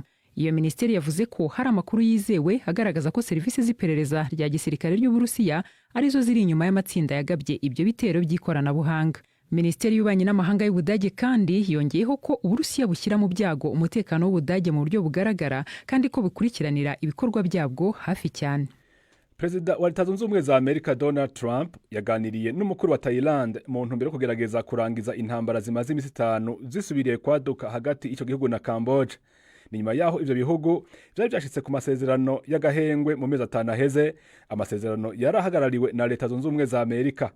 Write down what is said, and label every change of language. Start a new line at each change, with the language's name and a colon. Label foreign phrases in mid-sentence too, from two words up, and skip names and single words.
Kinyarwanda: Iyo minisiteri yavuze ko hari amakuru yizewe agaragaza ko serivisi z'iperereza rya gisirikare ry'Uburusiya arizo ziri inyuma y'amatsinda yagabye ibyo bitero by'ikoranabuhanga. Minisiteri y'Ububanyi n'Amahanga y'Ubudage kandi yongeyeho ko Uburusiya bushyira mu byago umutekano w'Ubudage mu buryo bugaragara kandi ko bukurikiranira ibikorwa byabwo hafi cyane.
Rundi: Perezida wa Leta Zunze Ubumwe za Amerika Donald Trump yaganiriye n'umukuru wa Thailand mu ntumbero yo kugerageza kurangiza intambara zimaze imisi 5 zisubiriye kwaduka hagati ico gihugu na Cambodia. Ni nyuma yaho ivyo bihugu vyari byashitse ku masezerano y'agahengwe mu mezi 5 aheze, amasezerano yarahagarariwe na Leta Zunze Ubumwe za Amerika.